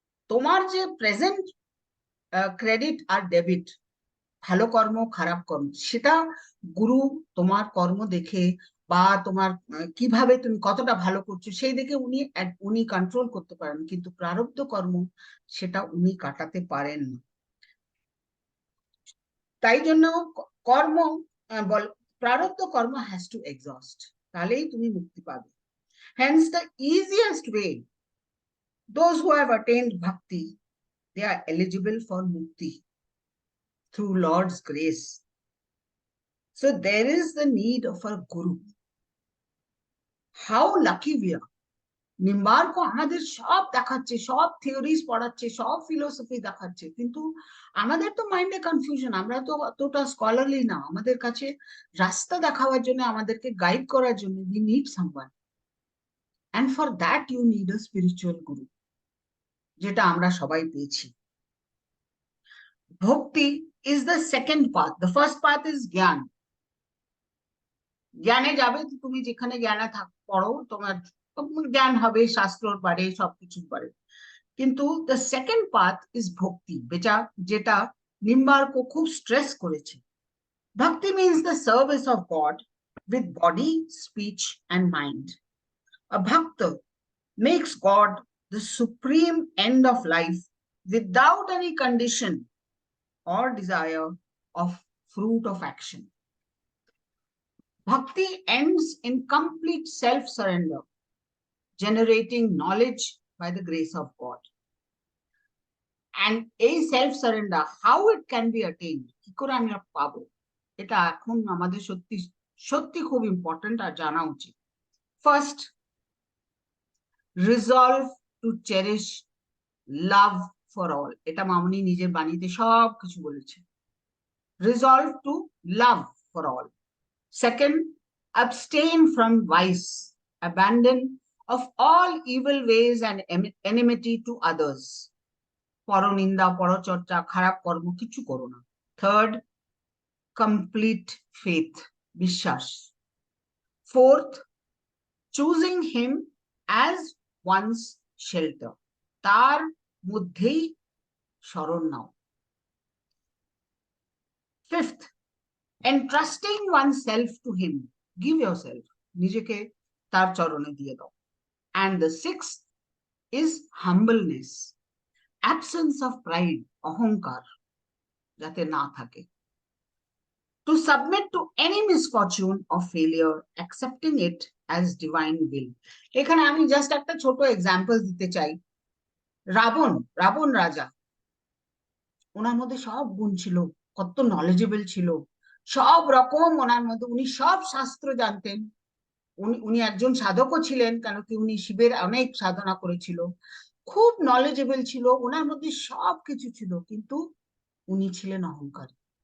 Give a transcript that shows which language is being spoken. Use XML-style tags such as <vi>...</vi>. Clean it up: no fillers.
<bn>তোমার যে present credit আর debit, ভালো কর্ম খারাপ কর্ম, সেটা গুরু তোমার কর্ম দেখে বা তোমার কিভাবে তুমি কতটা ভালো করছো সেই দেখে উনি কন্ট্রোল করতে পারেন, কিন্তু প্রারব্ধ কর্ম সেটা উনি কাটাতে পারেন না। তাই জন্য কর্ম প্রারব্ধ কর্ম</bn> <en>has to exhaust,</en> <bn>তাহলেই তুমি মুক্তি পাবে।</bn> <en>Hence the easiest way, those who have attained bhakti, they are eligible for mukti through Lord's grace. So there is the need of a guru. How lucky we are!</en> <bn>Nimbarka আমাদের সব দেখাচ্ছে, সব theories পড়াচ্ছে, সব ফিলোসফি দেখাচ্ছে, কিন্তু আমাদের তো মাইন্ডে কনফিউশন, আমরা তো অতটা স্কলারলি না। আমাদের কাছে রাস্তা দেখাবার জন্য, আমাদেরকে গাইড করার জন্য</bn> <en>we need someone, and for that you need a spiritual guru,</en> <bn>যেটা আমরা সবাই পেয়েছি।</bn> <en>Bhakti is the second path. The first path is gyan.</en> <bn>জ্ঞানে যাবে তুমি, যেখানে জ্ঞানে পড়ো তোমার জ্ঞান হবে, শাস্ত্রর পারে, সবকিছু পারে। কিন্তু</bn> <en>the second path is bhakti,</en> <bn>যেটা নিম্বার্ক খুব স্ট্রেস করেছে।</bn> <en>Bhakti means the service of God with body, speech and mind. A bhakta makes God the supreme end of life without any condition or desire of fruit of action. Bhakti ends in complete self-surrender, generating knowledge by the grace of God. And a self-surrender, how it can be attained?</en> <bn>কি করে আমি পাবো, এটা এখন আমাদের সত্যি সত্যি খুব ইম্পর্টেন্ট আর জানা উচিত।</bn> <en>First, resolve to cherish love for all.</en> <bn>এটা মামনি নিজের বাণীতে সব কিছু বলেছে।</bn> <en>Resolve to love for all. Second, abstain from vice, abandon of all evil ways and enmity to others.</en> <bn>পরনিন্দা, পরচর্চা, খারাপ কর্ম কিছু করো না।</bn> <en>Third, complete faith, বিশ্বাস। Fourth, choosing him as one's shelter,</en> <bn>তার মধ্যেই শরণ নাও।</bn> <en>Fifth, entrusting oneself to him, give yourself,</en> <bn>নিজেকে তার চরণে দিয়ে দাও।</bn> <en>And the sixth is humbleness, absence of pride,</en> <bn>অহংকার যাতে না থাকে।</bn> <en>To submit to any misfortune or failure, accepting it as divine will.</en> <bn>এখানে আমি জাস্ট একটা ছোট এক্সাম্পল দিতে চাই। রাবণ রাজা, ওনার মধ্যে সব গুণ ছিল, কত নলেজেবল ছিল, সব রকম ওনার মধ্যে, উনি সব শাস্ত্র জানতেন, উনি একজন সাধকও ছিলেন, কেন কি উনি শিবের অনেক সাধনা করেছিল, খুব নলেজেবল ছিল, ওনার মধ্যে সব কিছু ছিল, কিন্তু উনি ছিলেন অহংকারী।</bn>